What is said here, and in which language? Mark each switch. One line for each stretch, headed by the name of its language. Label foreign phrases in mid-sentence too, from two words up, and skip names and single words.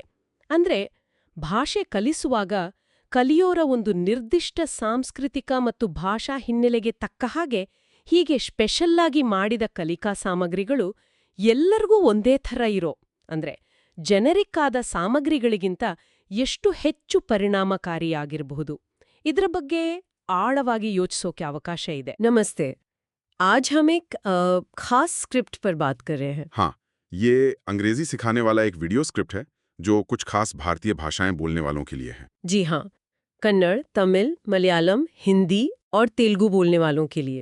Kannada: ಅಂದ್ರೆ ಭಾಷೆ ಕಲಿಸುವಾಗ ಕಲಿಯೋರ ಒಂದು ನಿರ್ದಿಷ್ಟ ಸಾಂಸ್ಕೃತಿಕ ಮತ್ತು ಭಾಷಾ ಹಿನ್ನೆಲೆಗೆ ತಕ್ಕ ಹಾಗೆ ಹೀಗೆ ಸ್ಪೆಷಲ್ಲಾಗಿ ಮಾಡಿದ ಕಲಿಕಾ ಸಾಮಗ್ರಿಗಳು ಎಲ್ಲರಿಗೂ ಒಂದೇ ಥರ ಇರೋ ಅಂದ್ರೆ ಜೆನೆರಿಕ್ ಆದ ಸಾಮಗ್ರಿಗಳಿಗಿಂತ ಎಷ್ಟು ಹೆಚ್ಚು ಪರಿಣಾಮಕಾರಿಯಾಗಿರಬಹುದು, ಇದರ ಬಗ್ಗೆ ಆಳವಾಗಿ ಯೋಚಿಸೋಕೆ ಅವಕಾಶ ಇದೆ.
Hindi: नमस्ते, आज हम एक खास स्क्रिप्ट पर बात कर रहे हैं. हाँ, ये अंग्रेजी सिखाने वाला एक वीडियो स्क्रिप्ट है जो कुछ खास भारतीय भाषाएं बोलने वालों के लिए है. जी हाँ, कन्नड़, तमिल, मलयालम, हिंदी और तेलुगु बोलने वालों के लिए.